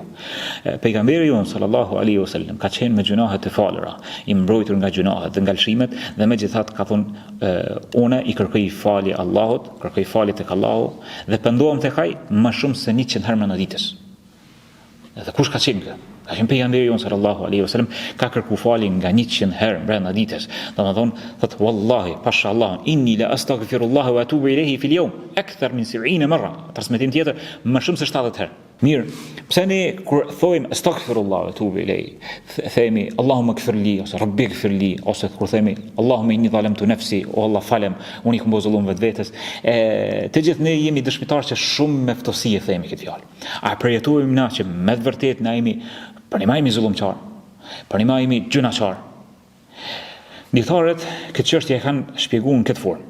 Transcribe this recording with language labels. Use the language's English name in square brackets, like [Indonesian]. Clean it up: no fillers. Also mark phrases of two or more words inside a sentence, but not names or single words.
[Albanian] Pejgamberi jon [Arabic] صلى الله عليه وسلم [Albanian] ka qenë me gjunahet të falura, i mbrojtur nga gjunahet dhe nga lëshimet, dhe megjithatë ka thonë unë i kërkoj falje Allahut, kërkoj falje tek Allahu dhe pendohem tek ai më shumë se 100 herë në ditës. Dhe kush ka qenë këtë? Ka qenë pejgamberi jon [Arabic] صلى الله عليه وسلم, [Albanian] ka kërku falje nga 100 herë brenda ditës. Domethënë, thot [Arabic] wallahi, pashallah, إني لأستغفر الله وأتوب إليه في اليوم أكثر من 70 مرة. [Albanian] Transmetim tjetër, më shumë se 70 herë. Mirë, pse ne kur thojmë [Arabic] أستغفر الله وأتوب إليه, [Albanian] themi [Arabic] اللهم اغفر لي [Albanian] ose [Arabic] رب اغفر لي, [Albanian] ose kur themi [Arabic] اللهم إني ظلمت نفسي, [Albanian] o Allah falem, unë i kam bozullum vetvetes, të gjithë ne jemi dëshmitar që shumë me ftësi e themi këtë fjalë. A përjetojmë na që me të vërtetë na jemi për një jemi zullumçar, për një jemi gjunaçar. Dietarët këtë çështje e kanë shpjeguar në këtë formë.